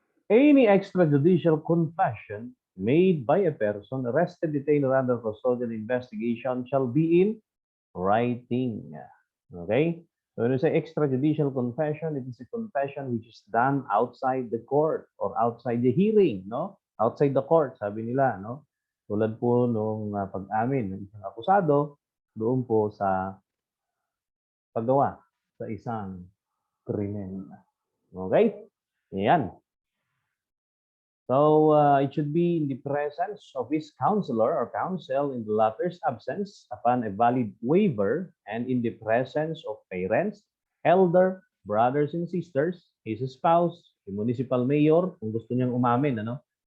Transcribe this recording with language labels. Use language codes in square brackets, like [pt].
[en] Any extrajudicial confession made by a person arrested, detained, or under custodial investigation shall be in writing. Okay? So when you say extrajudicial confession, it is a confession which is done outside the court or outside the hearing, no? Outside the court, [tl] sabi nila, [en] no? [tl] Tulad po nung pag-amin ng isang akusado doon po sa paggawa sa isang krimen. Okay? Yan. [en] So it should be in the presence of his counselor or counsel in the latter's absence upon a valid waiver, and in the presence of parents, elder, brothers and sisters, his spouse, the municipal mayor, [tl] kung gusto niyang umamin, ano?